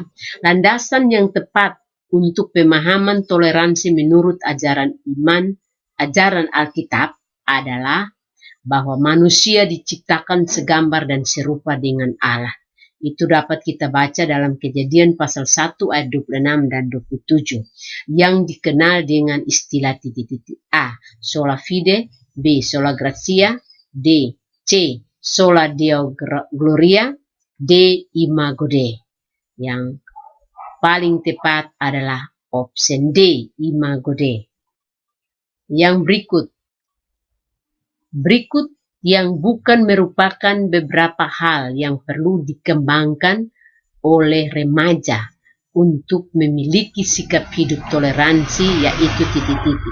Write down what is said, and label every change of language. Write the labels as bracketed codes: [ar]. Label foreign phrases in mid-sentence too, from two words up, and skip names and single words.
[id] Landasan yang tepat untuk pemahaman toleransi menurut ajaran Alkitab adalah bahwa manusia diciptakan segambar dan serupa dengan Allah. Itu dapat kita baca dalam Kejadian pasal 1 ayat 26 dan 27 yang dikenal dengan istilah titik-titik. [la] A. Sola fide. B. Sola gratia. D. C. Sola Deo gloria. D. Imago Dei. [id] Yang paling tepat adalah opsi D. [la] Imago Dei. [id] Yang berikut yang bukan merupakan beberapa hal yang perlu dikembangkan oleh remaja untuk memiliki sikap hidup toleransi, yaitu titik-titik.